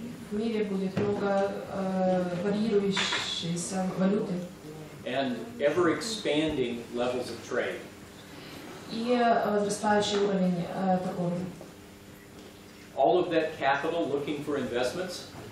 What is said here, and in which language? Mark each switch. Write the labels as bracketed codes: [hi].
[ru] в мире будет много варьирующейся валюты [en] and ever-expanding levels of trade. [ru] и возрастающий уровень торговли. [en] All of that capital looking for investments